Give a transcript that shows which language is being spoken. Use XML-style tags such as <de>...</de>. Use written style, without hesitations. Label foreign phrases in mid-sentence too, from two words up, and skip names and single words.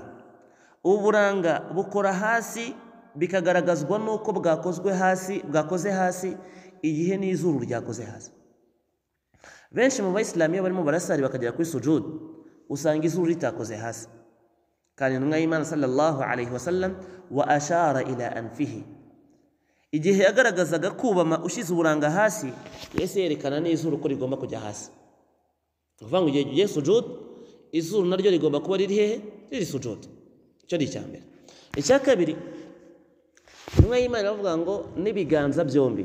<rw>Uburanga bukora hasi bikagaragazwa n'uko bwakoze hasi igihe n'izuru ryakoze hasi. Benshi mu bayisilamu iyo barimo barasari bakagera kuri sujud usanga izuru ritakoze hasi, kandi intumwa y'Imana</rw> <ar>صلى الله عليه وسلم وأشار إلى أنفه,</ar> <rw>igihe yagaragazaga kubama ushize uburanga hasi, yese yerekana n'izuru ko rigomba kujya hasi. Kuvuga ngo igihe ugiye sujud izuru naryo rigomba kuba riri hehe? Riri sujud. Icyo ni icya mbere. Icya kabiri, intumwa y'Imana iravuga ngo n'ibiganza byombi.</rw>